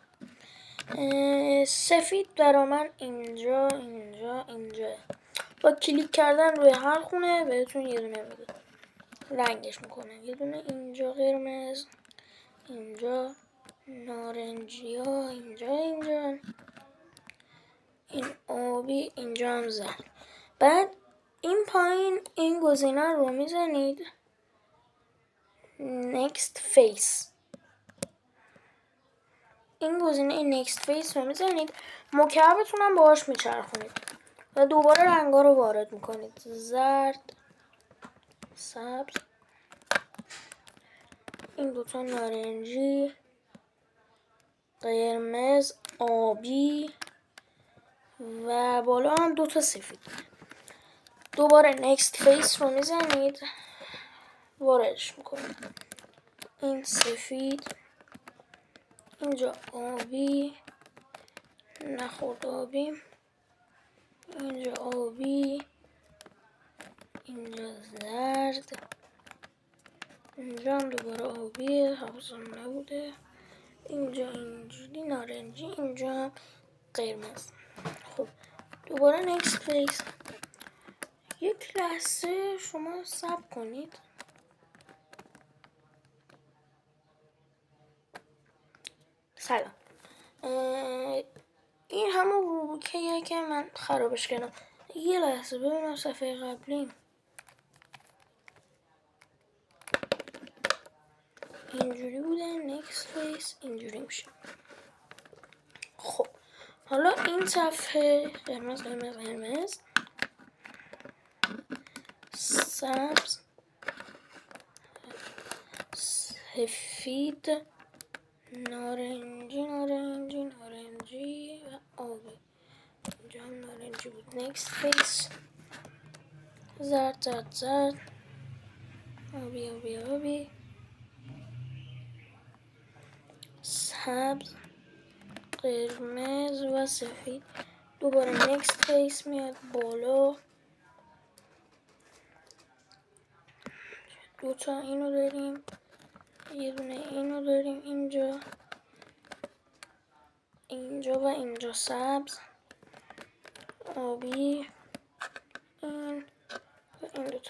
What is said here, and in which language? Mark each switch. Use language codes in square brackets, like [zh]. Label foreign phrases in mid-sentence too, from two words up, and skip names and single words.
[fa] سفید برا من اینجا با کلیک کردن روی هر خونه بهتون یه دونه میده، رنگش میکنه. یه دونه اینجا قرمز، اینجا نارنجی ها، اینجا این آبی، اینجا هم زرد. بعد این پایین این گزینه رو میزنید [en] next face، [fa] این گزینه [en] next face [fa] رو میزنید، مکعبتون هم باهاش میچرخونید و دوباره رنگا رو وارد میکنید. زرد، سبز، این دوتا نارنجی، قرمز، آبی و بالا هم دوتا سفید. دوباره [en] next face [fa] رو میزنید، واردش میکنید. این سفید، اینجا آبی، نخورد آبی، اینجا آبی، اینجا زرد، اینجا هم دوباره آبی، حواسم نبوده، اینجا اینجوری نارنجی، اینجا هم قرمز. خب دوباره [en] next face. [fa] یک لحظه شما صبر کنید. سلام، این همون روبیکیه که من خرابش کردم. یه لحظه ببینم صفحه قبلیم اینجوری بوده، [en] next face [fa] اینجوری میشه. خب حالا این صفحه قرمز سبز، سفید، نارنجی و آبی، اینجا هم نارنجی بود. [en] next face [fa] زرد آبی، سبز، قرمز و سفید. دوباره [en] next face [fa] میاد بالا، دوتا اینو داریم، یه دونه اینو داریم اینجا، اینجا و اینجا سبز، آبی، این و این دوتا.